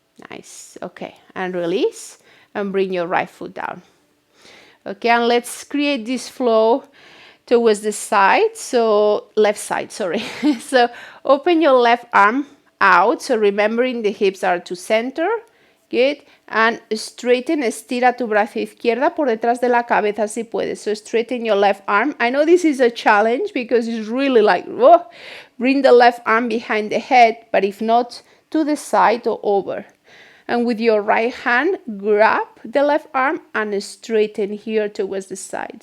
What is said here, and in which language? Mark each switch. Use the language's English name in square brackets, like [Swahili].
[English] Nice. Okay, and release and bring your right foot down. Okay, and let's create this flow towards the side, so left side, sorry. So open your left arm out, so remembering the hips are to center. Good. And straighten, [Spanish] estira tu brazo izquierda por detrás de la cabeza si puedes. [English] So straighten your left arm. I know this is a challenge because it's really like, whoa. Bring the left arm behind the head, but if not, to the side or over. And with your right hand, grab the left arm and straighten here towards the side.